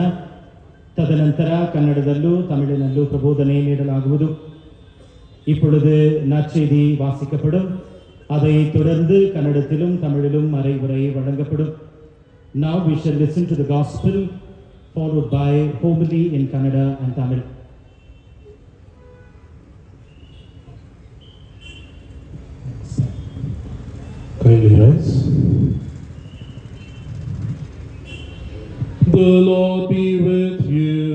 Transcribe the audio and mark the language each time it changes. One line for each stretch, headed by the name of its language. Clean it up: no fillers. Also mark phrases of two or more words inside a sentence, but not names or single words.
Kannada: ತದನಂತರ ಕನ್ನಡದಲ್ಲೂ ತಮಿಳಿನಲ್ಲೂ ಪ್ರಬೋಧನೆ ನೀಡಲಾಗುವುದು.
Tamil: இப்பொழுது நற்செய்தி வாசிக்கப்படும். அதை தொடர்ந்து கன்னடத்திலும் தமிழிலும் மறைவுரை வழங்கப்படும்.
English: Now we shall listen to the gospel followed by homily in Kannada and Tamil. Kindly rise. The Lord be with you.